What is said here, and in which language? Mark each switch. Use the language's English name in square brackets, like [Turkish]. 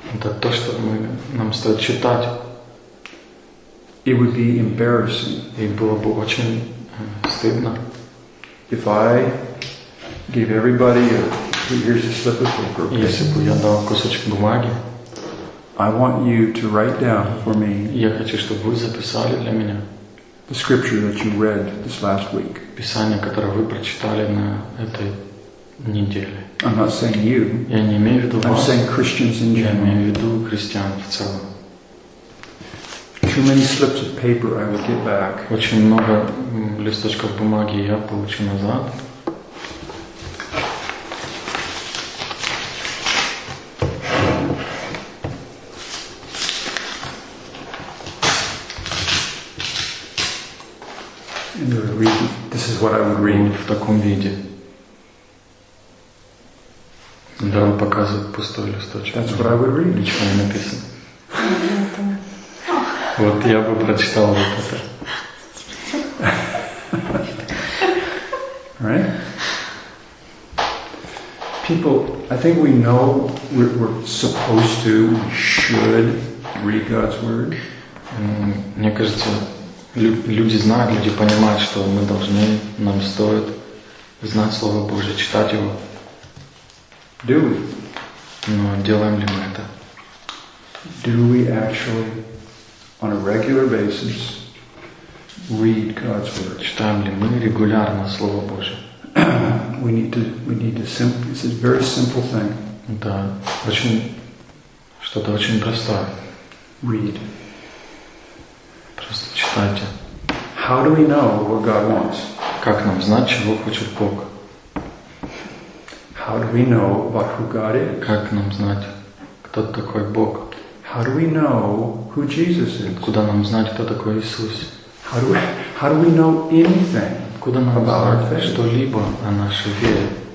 [Russian] Это то, что нам стоит читать. [English] It would be embarrassing. [Russian] И было бы очень стыдно. [English] If I gave everybody here's a slip of paper. Okay? [Russian] Если бы я дал кусочек бумаги. [English] I want you to write down for me. [Russian] Я хочу, чтобы вы записали для меня. [English] The scripture that you read this last week. [Russian] Писание, которое вы прочитали на этой неделе. [English] I'm not saying you. [Russian] Я не имею в виду вас. [English] I'm saying Christians in general. [Russian] Я имею в виду христиан в целом. [English] Too many slips of paper I will get back. [Russian] Очень много листочков бумаги я получу назад. [English] This is what I would read. [Russian] В таком виде. Да, он показывает пустой листочек. [English] That's what I would read. [Russian] Ничего не написано. Вот я бы прочитал вот это. [English] Right? People, I think we know we're supposed to, we should read God's word. [Russian] Мне кажется, люди знают, люди понимают, что мы должны, нам стоит знать Слово Божие, читать его. [English] Do we? [Russian] Но делаем ли мы это? [English] Do we actually, on a regular basis, read God's word? [Russian] Читаем ли мы регулярно Слово Божие? [English] We need to simple. It's a very simple thing. [Russian] Да, очень что-то очень простое. [English] Read. [Russian] Просто читайте. [English] How do we know what God wants? [Russian] Как нам знать, чего хочет Бог? [English] How do we know about who God is? [Russian] Как нам знать, кто такой Бог? [English] How do we know who Jesus is? [Russian] Куда нам знать, кто такой Иисус? [English] How do we know anything? [Russian] Куда нам [English] about [Russian] знать [English] our faith? [Russian] Что-либо о нашей вере?